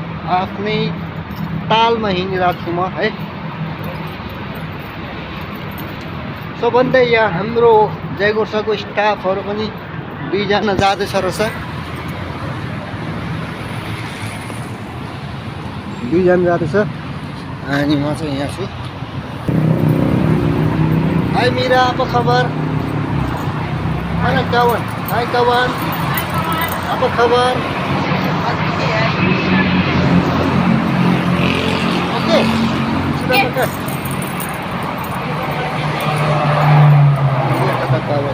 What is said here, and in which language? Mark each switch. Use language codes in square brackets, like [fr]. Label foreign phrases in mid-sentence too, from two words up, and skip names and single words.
[ne] आफ्नै तालमा हिँडिरहेको छु म है। सबभन्दा यहाँ हाम्रो जयगोर्साको स्टाफहरू पनि 2 जना जाँदैछ रहेछ। 2 जना जाँदैछ अनि म चाहिँ यहाँ छु। हाई मीरा, [ms] apa kabar? Mana kawan? Hai kawan. Apa kabar? Oke. Sudah makan. Lihat kata kawan.